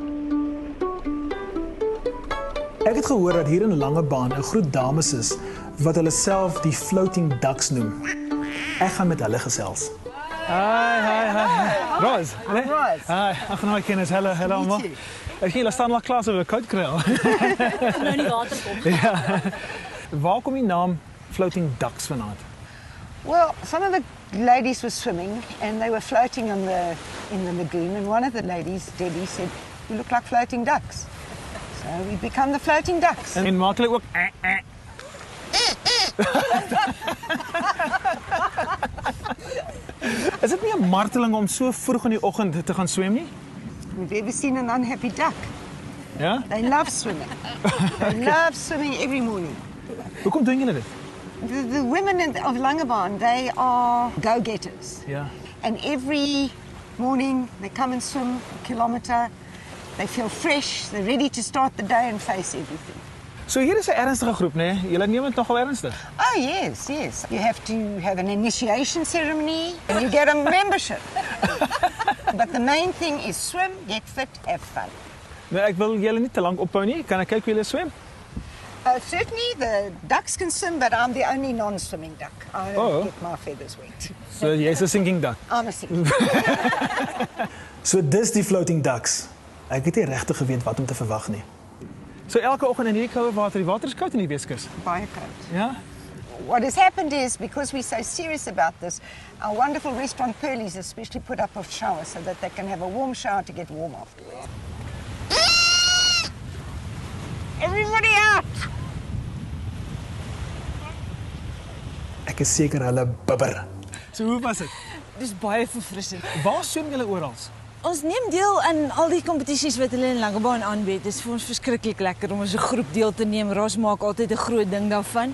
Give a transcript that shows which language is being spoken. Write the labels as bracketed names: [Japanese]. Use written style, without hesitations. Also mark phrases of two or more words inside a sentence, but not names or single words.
[Afrikaans] Ek het gehoor dat hier in Langebaan 'n groep dames is wat hulle self die [English] floating ducks [Afrikaans] noem. Ek gaan met hulle gesels. Hi. Roz. Roz. Hi, ag nou kennis. Hallo almal. Ek hier staan al klaar so 'n koud kry. Nou nie water kom. Ja. Waar kom die naam [English] floating ducks [Afrikaans] vandaan? [English] Well, some of the ladies were swimming and they were floating in the lagoon, and one of the ladies, Debbie, said, "You look like floating ducks." So we become the floating ducks. [Afrikaans] En maak hulle ook Is dit nie 'n marteling om so vroeg in die oggend te gaan swem nie? [English] Have you ever seen an unhappy duck? [Afrikaans] Ja? [English] They love swimming. They love swimming every morning. [Afrikaans] Hoekom doen julle dit? [English] The women of Langebaan, they are go-getters. [Afrikaans] Ja. [English] And every morning they come and swim a kilometre. They feel fresh, they're ready to start the day and face everything. [Afrikaans] So hier is 'n ernstige groep, né? Julle neem dit nogal ernstig. [English] Oh, yes. You have to have an initiation ceremony and you get a membership. But the main thing is swim, get fit, have fun. [Afrikaans] Nee, ek wil julle nie te lank ophou nie. Kan ek kyk hoe julle swem? [English] Certainly the ducks can swim, but I'm the only non-swimming duck. I don't get my feathers wet. [Afrikaans] So jy's 'n [English] sinking duck. I'm a sinking. [Afrikaans] So dis die [English] floating ducks. [Afrikaans] Ek het nie regtig geweet wat om te verwag nie. So elke oggend in hierdie koue water, die water is koud in die Weskus. Baie koud. Ja? [English] What has happened is, because we're so serious about this, our wonderful restaurant Pearlies especially put up a shower so that they can have a warm shower to get warm afterwards. Everybody out! [Afrikaans] Ek is seker hulle bibber. So hoe was dit? Dis baie verfrissend. Waar swem julle oral? Ons neem deel aan al die kompetisies wat hulle in Langebaan aanbied. Dit is vir ons verskriklik lekker om as 'n groep deel te neem. Ras maak altyd 'n groot ding daarvan.